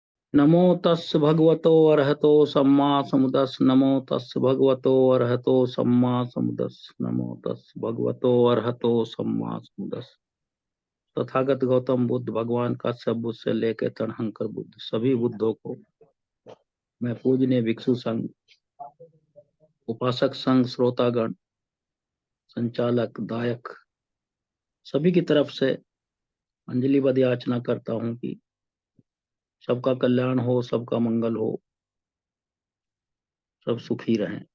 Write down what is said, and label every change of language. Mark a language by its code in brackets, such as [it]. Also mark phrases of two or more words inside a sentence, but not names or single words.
[pi] नमो तस् भगवतो अरहतो सम्मा समुदस् नमो तस् भगवतो अरहतो सम्मा समुदस् नमो तस् भगवतो अरहतो सम्मा समुदस्। [hi] तथागत गौतम बुद्ध भगवान का सब बुद्ध से लेकर तनहंकर बुद्ध सभी बुद्धों को मैं पूजनीय भिक्षु संघ, उपासक संघ, श्रोतागण, संचालक, दायक सभी की तरफ से अंजलिबद्ध याचना करता हूँ कि सबका कल्याण हो, सबका मंगल हो, सब सुखी रहें।